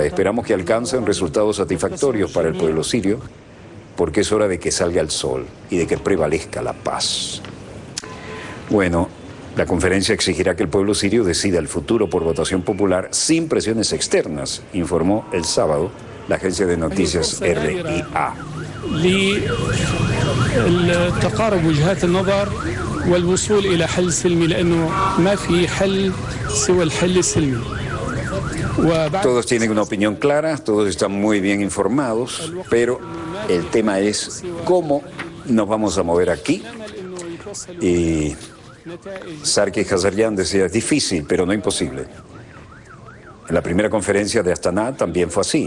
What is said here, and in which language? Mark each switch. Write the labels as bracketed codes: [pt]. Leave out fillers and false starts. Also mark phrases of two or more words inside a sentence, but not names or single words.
[es] Esperamos que alcancen resultados satisfactorios para el pueblo sirio porque es hora de que salga el sol y de que prevalezca la paz. Bueno, la conferencia exigirá que el pueblo sirio decida el futuro por votación popular sin presiones externas, informó el sábado la agencia de noticias RIA. [ar] لتقارب وجهات النظر والوصول إلى حل سلمي لأنه ما في حل سوى الحل السلمي. [es] Todos tienen una opinión clara, todos están muy bien informados, pero el tema es cómo nos vamos a mover aquí. Y Sarkis Ghazaryan decía, es difícil, pero no imposible. En la primera conferencia de Astana también fue así.